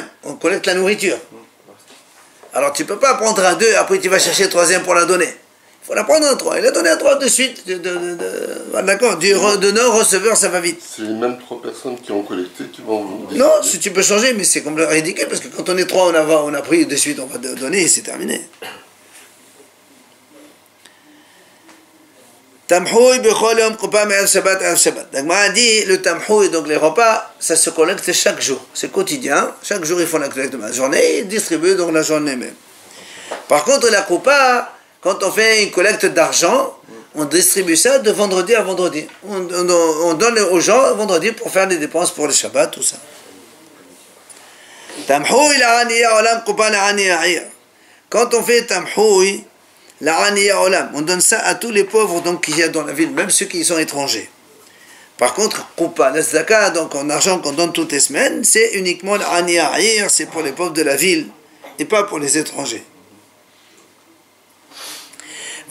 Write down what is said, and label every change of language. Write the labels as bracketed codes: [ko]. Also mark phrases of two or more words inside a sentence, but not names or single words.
[fr] On collecte la nourriture. Alors tu ne peux pas prendre un 2, après tu vas chercher le 3e pour la donner. Il faut la prendre un 3. Il a donné un 3 de suite. D'accord. Du receveur, ça va vite. C'est les mêmes 3 personnes qui ont collecté qui vont... Non, si tu peux changer, mais c'est complètement ridicule, parce que quand on est 3, on a pris de suite, on va donner et c'est terminé. [he] תמחוי בכל יום קופה מערב שבת לערב שבת. [fr] Donc, on a dit, le tamhoui, donc les repas, ça se collecte chaque jour. C'est quotidien. Chaque jour, ils font la collecte de la journée, ils distribuent donc la journée même. Par contre, la coupa, quand on fait une collecte d'argent, on distribue ça de vendredi à vendredi. On donne aux gens vendredi pour faire des dépenses pour le Shabbat, tout ça. [he] תמחוי לעניי עולם קופה לעניי העיר. [fr] Quand on fait tamhoui, [he] לעניי עולם, [fr] on donne ça à tous les pauvres donc qu'il y a dans la ville, même ceux qui sont étrangers. Par contre, kupa, la tzedaka, donc en argent qu'on donne toutes les semaines, c'est uniquement [he] לעניי העיר, [fr] c'est pour les pauvres de la ville et pas pour les étrangers.